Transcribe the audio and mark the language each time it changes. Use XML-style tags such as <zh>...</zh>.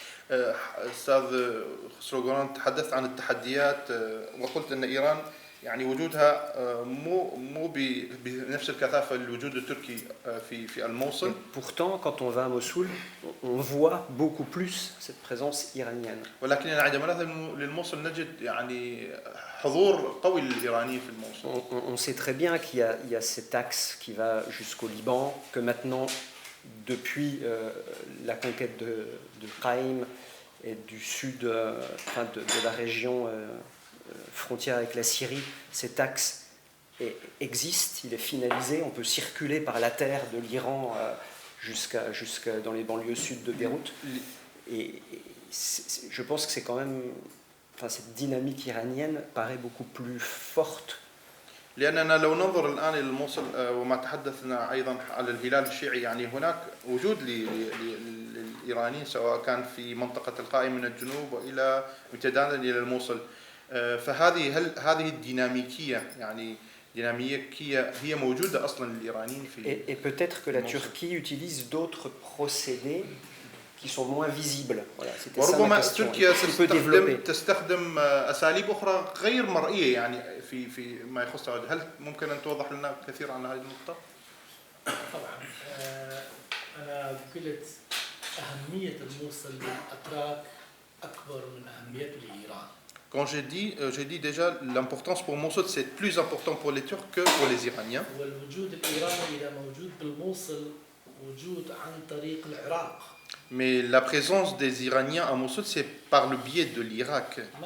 <ar>أستاذ خسرو جوران تحدث عن التحديات وقلت أن إيران يعني وجودها مو بنفس الكثافة الوجود التركي في الموصل.</ar> <fr>Pourtant, quand on va à Mossoul, on voit beaucoup plus cette présence iranienne.</fr> <ar>ولكن عندما نذهب للموصل نجد يعني حضور قوي للإيرانيين في الموصل.</ar> <fr>On sait très bien qu'il y a cet axe qui va jusqu'au Liban, que maintenant, depuis la conquête de Qaïm et du sud, de la région frontière avec la Syrie, cet axe existe, il est finalisé, on peut circuler par la terre de l'Iran jusqu'à dans les banlieues sud de Beyrouth. Et je pense que c'est quand même, cette dynamique iranienne paraît beaucoup plus forte.</fr> <ar>لأننا لو ننظر الآن إلى الموصل وما تحدثنا أيضا على الهلال الشيعي، يعني هناك وجود للإيرانيين سواء كان في منطقة القائم من الجنوب وإلى امتدادا إلى الموصل. هذه الديناميكية يعني ديناميكية هي موجودة أصلا للإيرانيين في.</ar> <fr>Et peut-être que la Turquie utilise d'autres procédés qui sont moins visibles. Voilà, c'était ça ma question.</fr> <ar>تركيا</ar> <fr>Tu peux développer.</fr> <ar>تستخدم أساليب أخرى غير مرئية يعني في ما يخص. هل ممكن أن توضح لنا كثير عن هذه النقطة؟ طبعا أنا قلت أهمية الموصل للأتراك أكبر من أهميته لإيران.</ar> <fr>Quand j'ai dit déjà l'importance pour Mossoul, c'est plus important pour les Turcs que pour les Iraniens.</fr> <ar>والوجود الإيراني إذا موجود بالموصل وجود عن طريق العراق.</ar> <fr>Mais la présence des Iraniens à Mossoul, c'est par le biais de l'Irak.</fr>